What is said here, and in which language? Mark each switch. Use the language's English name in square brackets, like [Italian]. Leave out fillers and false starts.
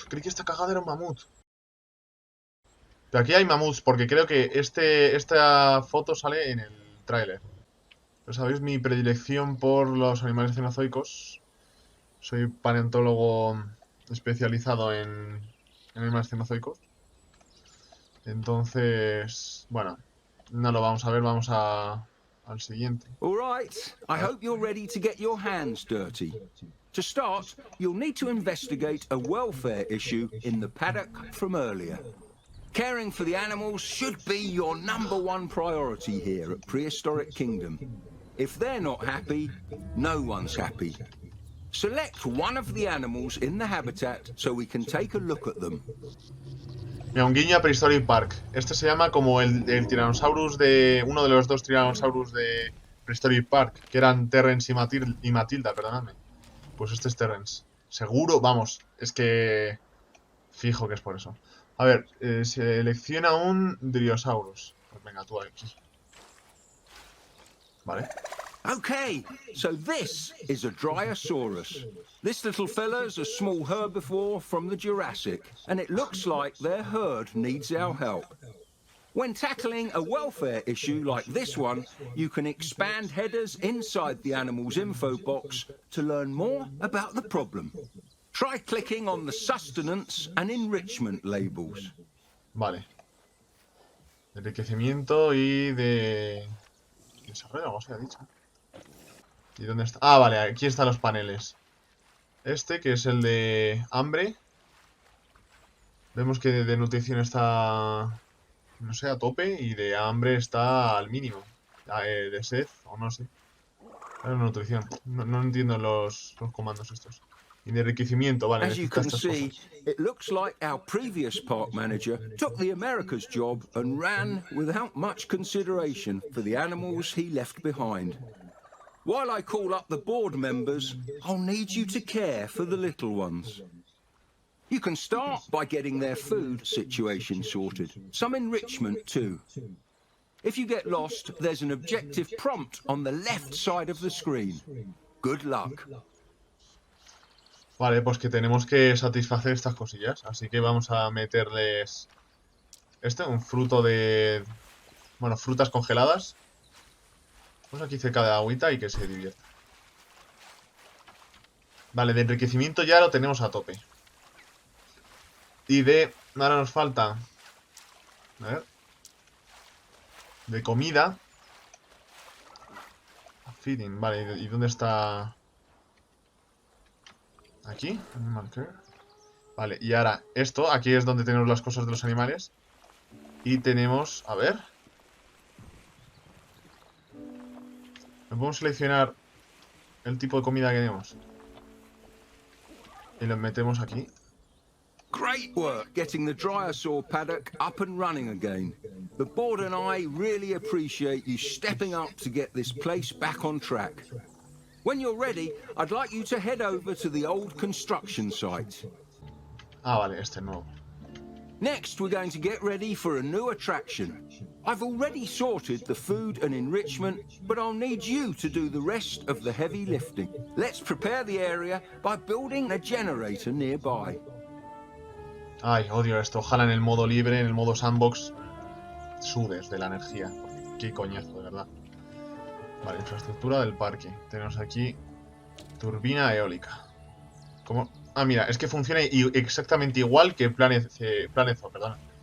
[Spanish] Creí que esta cagada era un mamut. Pero aquí hay mamuts, porque creo que esta foto sale en el tráiler. Pero sabéis mi predilección por los animales cenozoicos. Soy paleontólogo especializado en animales cenozoicos. Entonces, bueno, no lo vamos a ver, vamos al siguiente. [English] All right, I hope you're ready to get your hands dirty. To start, you'll need to investigate a welfare issue in the paddock from earlier. Caring for the animals should be your #1 priority here at Prehistoric Kingdom. If they're not happy, no one's happy. Select one of the animals in the habitat so we can take a look at them. [Spanish] Mira, un guiño a Prehistoric Park. Este se llama como el Tyrannosaurus de... Uno de los 2 Tyrannosaurus de Prehistoric Park, que eran Terrence y Matilda, perdonadme. Pues este es Terrence. Seguro, vamos, es que... Fijo que es por eso. A ver, selecciona un Driosaurus. Pues venga, tú aquí. Vale. [English] Okay, so this is a Driosaurus. This little fella's a small herbivore from the Jurassic, and it looks like their herd needs our help. When tackling a welfare issue like this one, you can expand headers inside the animal's info box to learn more about the problem. Try clicking on the sustenance and enrichment labels. [Spanish] Vale. De enriquecimiento y de... desarrollo, algo se ha dicho. ¿Y dónde está? Ah, vale, aquí están los paneles. Este, que es el de hambre. Vemos que de nutrición está... no sé, a tope. Y de hambre está al mínimo. De sed, o no sé. Claro, nutrición. No entiendo los comandos estos. Y de enriquecimiento, vale. [English] As you can see, it looks like our previous park manager took the America's job and ran without much consideration for the animals he left behind. While I call up the board members, I'll need you to care for the little ones. You can start by getting their food situation sorted. Some enrichment too. If you get lost, there's an objective prompt on the left side of the screen. Good luck. [Spanish] Vale, pues que tenemos que satisfacer estas cosillas. Así que vamos a meterles... un fruto de... bueno, frutas congeladas. Pues aquí cerca de la agüita y que se divierta. Vale, de enriquecimiento ya lo tenemos a tope. Y de... ahora nos falta... a ver... de comida. Feeding, vale, ¿y dónde está...? Aquí, animal care. Vale, y ahora esto, aquí es donde tenemos las cosas de los animales. Y tenemos, a ver. ¿No podemos seleccionar el tipo de comida que tenemos? Y lo metemos aquí. [English] Great work getting the Dryosaur paddock up and running again. The board and I really appreciate you stepping up to get this place back on track. When you're ready, I'd like you to head over to the old construction site. [Spanish] Ah, vale, este nuevo. [English] Next, we're going to get ready for a new attraction. I've already sorted the food and enrichment, but I'll need you to do the rest of the heavy lifting. Let's prepare the area by building a generator nearby. [Spanish] Ay, odio esto. Ojalá en el modo libre, en el modo sandbox, sudes de la energía. Qué coñazo, de verdad. Vale, infraestructura del parque. Tenemos aquí turbina eólica. ¿Cómo? Ah, mira, es que funciona exactamente igual que Planet Zoo, perdón.